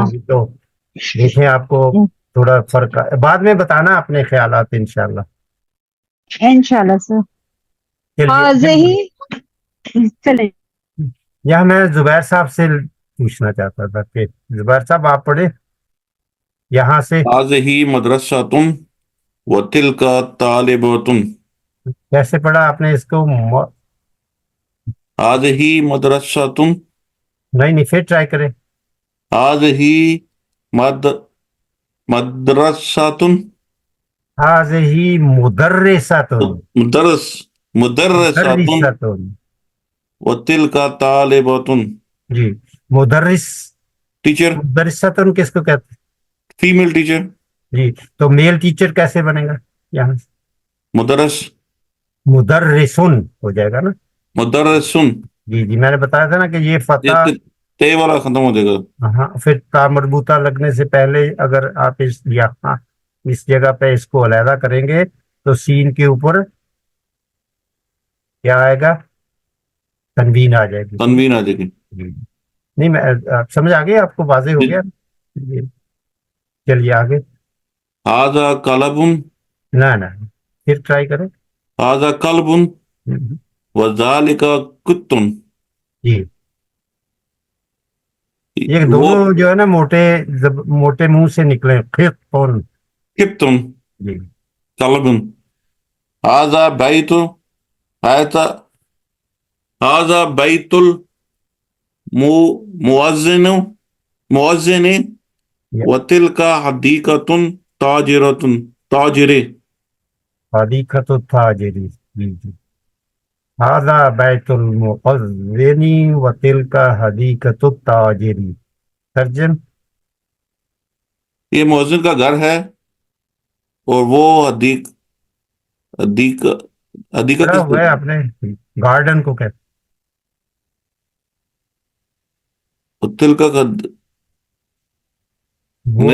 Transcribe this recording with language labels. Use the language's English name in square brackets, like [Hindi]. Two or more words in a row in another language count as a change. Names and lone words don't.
[Hindi] सुनेंगी तो देखें आपको थोड़ा फर्क बाद में बताना अपने ख्यालात इंशाल्लाह। इंशाल्लाह सर। हाजे चलिए, ही चले। यह मैं जुबैर साहब से पूछना चाहता था कि जुबैर साहब आप पढ़े यहाँ से, [Arabic] هذه مدرسةٌ و تلك طالبةٌ. [Hindi] कैसे पढ़ा आपने इसको? [Arabic] هذه مدرسةٌ, [Hindi] नहीं, फिर ट्राई करें। [Arabic] هذه مد مدرسةٌ, هذه مدرّسةٌ, مدرس مدرسةٌ مدرّسةٌ, و تلك طالبةٌ. [Hindi] जी। मुदर्रिस, टीचर, मुदर्रिसतुन किसको कहते [English] female teacher. [Hindi] हैं? जी, तो मेल टीचर कैसे बनेगा यहाँ से? मुदरस, मुदर्रिसुन हो जाएगा ना। मुदरसुन। जी जी, मैंने बताया था ना कि ये ये फतह, ते वाला खत्म हो जाएगा। हाँ, फिर [Arabic] تاء مربوطة [Hindi] लगने से पहले अगर आप इस यहाँ इस जगह पे इसको अलहदा करेंगे तो सीन के ऊपर क्या आएगा? तनवीन आ जाएगी। तनवीन आ जाएगी। जी। नहीं, मैं आप समझ आ गई, आपको वाज़ेह हो गया? जी, चलिए आगे। [Arabic] هذا كلبٌ, [Hindi] ना ना, फिर ट्राई करें। [Arabic] هذا كلبٌ हम्म, و ذلك قطٌّ. [Hindi] जी, ये वो दोनों जो है ना मोटे मुंह से निकले, खित्तुन। कित्तुन जी [Arabic] كلبٌ. هذا بيتُ، هذا هذا بيتُ المؤذنُ المؤذنِ [Hindi] या [Arabic] و تلك حديقةٌ تاجرةٌ تاجرِ. حديقةُ التاجرِ. [Hindi] जी जी, [Arabic] هذا بيتُ المؤذنِ و تلك حديقةُ التاجرِ. [Hindi] तर्जम, ये मुअज्जिन का घर है और वो हदीक हदीक हदीका पढ़ा किसको हुआ है कहते आपने? गार्डन को कहते हैं? तिलका का वो